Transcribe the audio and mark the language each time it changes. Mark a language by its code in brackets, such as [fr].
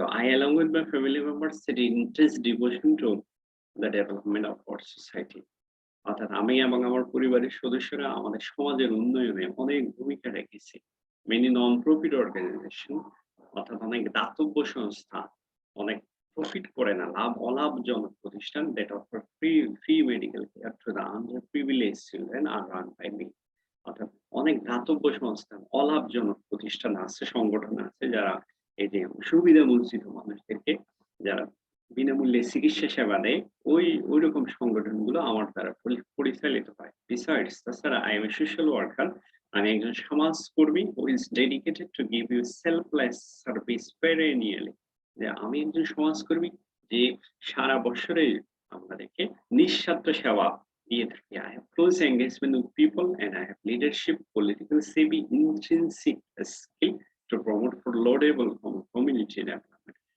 [en] I along with my family members had intense devotion to the development of our society। [bn] অর্থাৎ আমি এবং আমার পরিবারের সদস্যরা আমাদের সমাজের উন্নয়নে অনেক ভূমিকা রেখেছি। [en] Many non-profit organization, [bn] অর্থাৎ অনেক দাতব্য সংস্থা, অনেক প্রফিট করে না, অলাভজনক প্রতিষ্ঠান, [en] that offer free medical care to the underprivileged children are run by me। [bn] অর্থাৎ অনেক দাতব্য সংস্থা, অলাভজনক প্রতিষ্ঠান আছে, সংগঠন আছে যারা এই যে সুবিধা বঞ্চিত মানুষদেরকে যারা বিনামূল্যে চিকিৎসা সেবা দেয়, ওই রকম সংগঠনগুলো আমার দ্বারা পরিচালিত হয়। [en] Besides, [bn] তাছাড়া [en] I am a social worker, [bn] আমি একজন সমাজকর্মী [en] who is dedicated to give you selfless service perennially। [bn] যে আমি একজন সমাজকর্মী যে সারা বছরে আমাদেরকে নিঃস্বার্থ সেবা দিয়ে থাকি। [en] I have close engagement with people and I have leadership, political savvy, intrinsic skill to promote for laudable community development।